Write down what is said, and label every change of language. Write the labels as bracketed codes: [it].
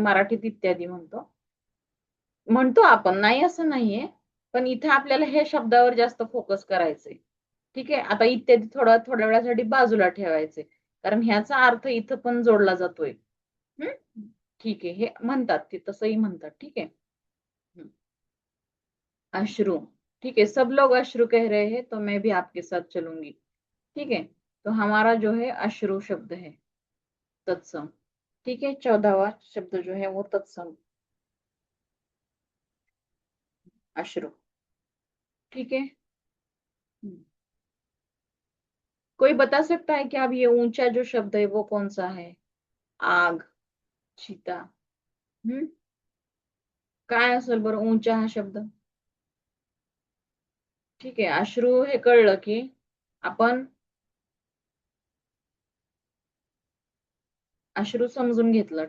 [mr] मराठीत इत्यादी म्हणतो. म्हणतो आपण, नाही असं नाहीये. पण इथे आपल्याला हे शब्दावर जास्त फोकस करायचंय. ठीक आहे. आता इत्यादी थोड्या वेळासाठी बाजूला ठेवायचे. कारण ह्याचा अर्थ इथं पण जोडला जातोय. ठीक आहे. हे म्हणतात, ते तसंही म्हणतात. ठीक आहे. अश्रु. ठीक है. [hi] सब लोग अश्रु कह रहे हैं, तो मैं भी आपके साथ चलूंगी. ठीक है. तो हमारा जो है अश्रु शब्द है, तत्सम. ठीक है. 14वां शब्द जो है वो तत्सम, अश्रु. ठीक है. कोई बता सकता है कि अब ये ऊंचा जो शब्द है वो कौन सा है. आग, चीता. [mr] हम्म काय असेल बरं ऊंचा हा शब्द. ठीक आहे. अश्रू हे कळलं की आपण अश्रू समजून घेतलं.